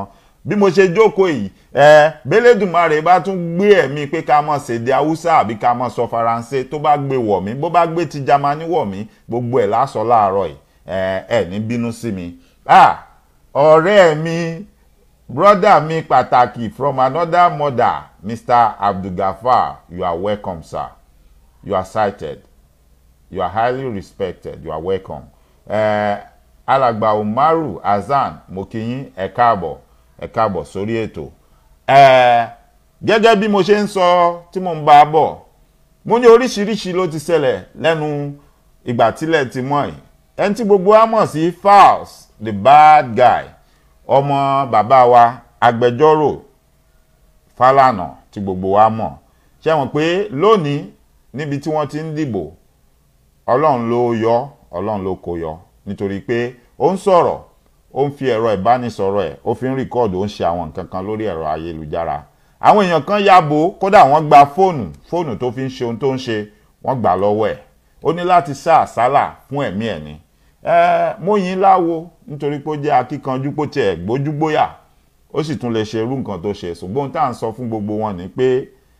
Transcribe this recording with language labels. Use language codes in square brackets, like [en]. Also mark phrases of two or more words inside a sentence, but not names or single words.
[yo] Bí mo ṣe jókòó yìí, b'Elédùmarè bá tún gbé ẹ̀mí pé ká mọ̀ ṣèdè Haúsá àbí ká mọ̀ sọ Faransé, tó bá gbé wọ̀ mí, bó bá gbé ti Jámánì wọ̀ mí, gbogbo ẹ̀ lásọ láàárọ̀ yìí. Ẹ ní bínú sí mi. Ọ̀rẹ́ mi, brother mi pàtàkì [en] from another mother, [yo] Mr. [en] Abdulgafar, you are welcome, sir. You are cited. You are highly respected. You are welcome. [yo] Alàgbà Umaru Azan, mo kí yín, ẹ káàbọ̀ sórí ètò. Gẹ́gẹ́ bí mo ṣe ń sọ tí mo ń bá bọ̀, mo ní oríṣiríṣi ló ti ṣẹlẹ̀ lẹ́nu ìgbà tílẹ̀ ti mọ́ yìí. Ẹni tí gbogbo wa mọ̀ sí FALZ, [en] the bad guy, [yo] ọmọ bàbá wa agbẹjọ́rò Fálànà tí gbogbo wa mọ̀. ṣé mọ̀ pé lónìí níbi tí wọ́n ti ń dìbò ọlọ́run ló yọ ọlọ́run ló kó yọ nítorí pé ó ń sọ̀rọ̀ ó ń fi ẹ̀rọ ìbánisọ̀rọ̀ ẹ̀ ó fi ń rìkọ́ọ̀dù ó ń ṣe àwọn nǹkan kan lórí ẹ̀rọ ayélujára àwọn èèyàn kan yabo kódà wọ́n gba fóònù tó fi ń ṣe ohun tó ń ṣe wọ́n gbà lọ́wọ́ ẹ̀ ó ní láti sá àsálà fún ẹ̀mí ẹ̀ ni mo yìn láwo nítorí pé ó jẹ́ akíkanjú pó tiẹ̀ gbójúgbóyà ó sì tún lè ṣe irú nǹkan tó ṣe ṣùgbọ́n tá à ń sọ fún gbogbo wọn ni pé